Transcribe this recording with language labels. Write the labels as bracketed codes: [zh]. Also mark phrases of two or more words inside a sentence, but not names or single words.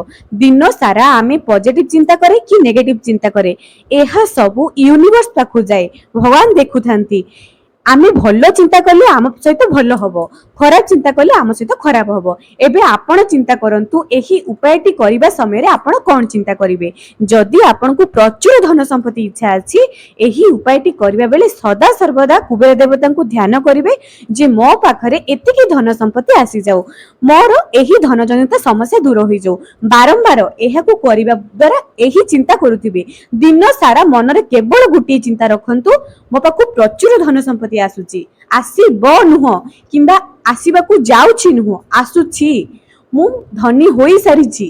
[or] ଦିନ ସାରା ଆମେ ପଜିଟିଭ ଚିନ୍ତା କରେ କି ନେଗେଟିଭ ଚିନ୍ତା କରେ ଏହା ସବୁ ୟୁନିଭର୍ସ ପାଖକୁ ଯାଏ, ଭଗବାନ ଦେଖୁଥାନ୍ତି। ଆମେ ଭଲ ଚିନ୍ତା କଲେ ଆମ ସହିତ ଭଲ ହେବ, ଖରାପ ଚିନ୍ତା କଲେ ଆମ ସହିତ ଖରାପ ହେବ। ଏବେ ଆପଣ ଚିନ୍ତା କରନ୍ତୁ ଏହି ଉପାୟଟି କରିବା ସମୟ ରେ ଆପଣ କେଉଁ ଚିନ୍ତା କରିବେ। ଯଦି ଆପଣଙ୍କୁ ପ୍ରଚୁର ଧନ ସମ୍ପତ୍ତି ଇଚ୍ଛା ଅଛି ଏହି ଉପାୟଟି କରିବା ବେଳେ ସଦା ସର୍ବଦା କୁବେର ଦେବତାଙ୍କୁ ଧ୍ୟାନ କରିବେ ଯେ ମୋ ପାଖରେ ଏତିକି ଧନ ସମ୍ପତ୍ତି ଆସି ଯାଉ, ମୋର ଏହି ଧନ ଜନିତ ସମସ୍ୟା ଦୂର ହୋଇ ଯାଉ। ବାରମ୍ବାର ଏହାକୁ କରିବା ଦ୍ୱାରା ଏହି ଚିନ୍ତା କରୁଥିବେ। ଦିନ ସାରା ମନ ରେ କେବଳ ଗୋଟିଏ ଚିନ୍ତା ରଖନ୍ତୁ ମୋ ପାଖକୁ ପ୍ରଚୁର ଧନ ସମ୍ପତ୍ତି ଆସୁଛି, ଆସିବ ନୁହେଁ କିମ୍ବା ଆସିବାକୁ ଯାଉଛି ନୁହେଁ, ଆସୁଛି, ମୁଁ ଧନୀ ହୋଇ ସାରିଛି।